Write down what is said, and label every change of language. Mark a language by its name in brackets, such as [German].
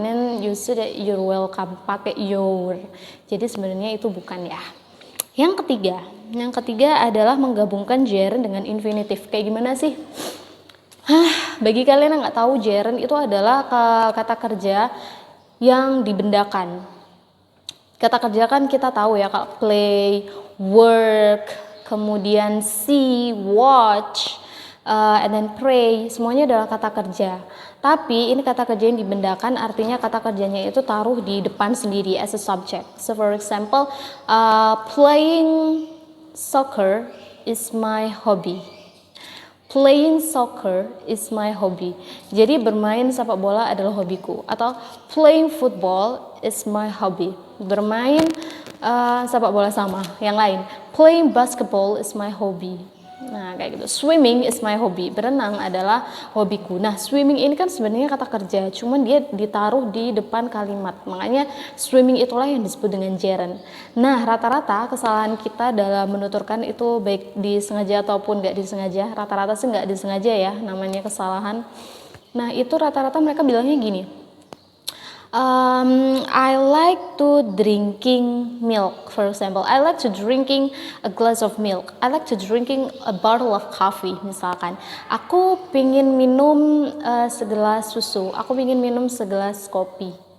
[English] And then you say that you're welcome [Indonesian] pakai [English] your. [Indonesian] Jadi sebenarnya itu bukan ya. Yang ketiga adalah menggabungkan gerund dengan infinitif. Kayak gimana sih? Bagi kalian yang nggak tahu, gerund itu adalah kata kerja yang dibendakan. Kata kerja kan kita tahu ya, kalau play, work, kemudian see, watch, [English] and then [Indonesian] pray, semuanya adalah kata kerja. Tapi ini kata kerja yang dibendakan, artinya kata kerjanya itu taruh di depan sendiri [English] as a subject. So for example, playing soccer is my hobby. Playing soccer is my hobby. [Indonesian] Jadi bermain sepak bola adalah hobiku. Atau [English] playing football is my hobby. [Indonesian] Bermain sepak bola sama. Yang lain, [English] playing basketball is my hobby. [Indonesian] Nah kayak gitu. [English] Swimming is my hobby. [Indonesian] Berenang adalah hobiku. Nah swimming ini kan sebenarnya kata kerja, cuman dia ditaruh di depan kalimat. Makanya swimming itulah yang disebut dengan gerund. Nah rata-rata kesalahan kita dalam menuturkan itu baik disengaja ataupun nggak disengaja. Rata-rata sih nggak disengaja ya namanya kesalahan. Nah itu rata-rata mereka bilangnya gini, [English] I like to drinking milk. For example, I like to drinking a glass of milk. I like to drinking a bottle of coffee. [Indonesian] Misalkan, aku pingin minum segelas susu. Aku pingin minum segelas kopi.